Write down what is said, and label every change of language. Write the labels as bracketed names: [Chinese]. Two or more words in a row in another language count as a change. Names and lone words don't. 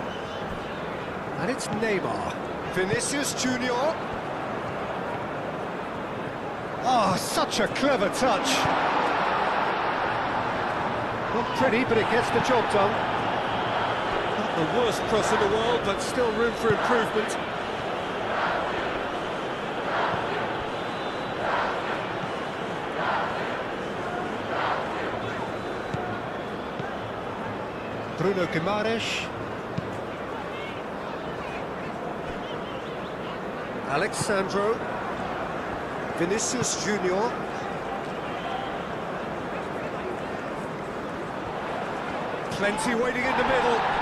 [English] And it's Neymar. Vinicius Junior. Oh, such a clever touch. Not pretty, but it gets the job done. Not the worst cross in the world, but still room for improvement. Bruno Guimaraes. Alexandro. Vinicius Junior. Plenty waiting in the middle.